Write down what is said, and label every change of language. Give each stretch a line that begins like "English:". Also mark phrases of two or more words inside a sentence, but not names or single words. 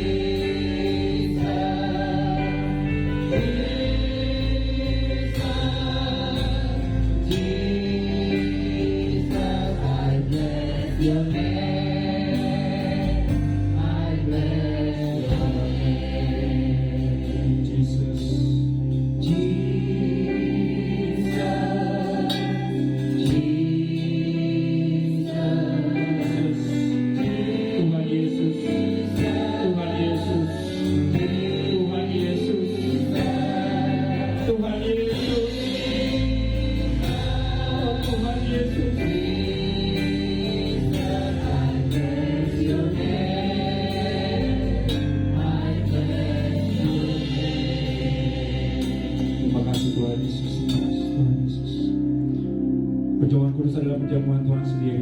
English: Your name, I bless your name. Jesus. Jesus, Jesus,
Indonesian: Tuhan Yesus, Tuhan Yesus, Tuhan Yesus, Tuhan Yesus, oh Tuhan Yesus. Terima kasih Tuhan Yesus, Tuhan Yesus. Perjamuan kudus adalah perjamuan Tuhan sendiri.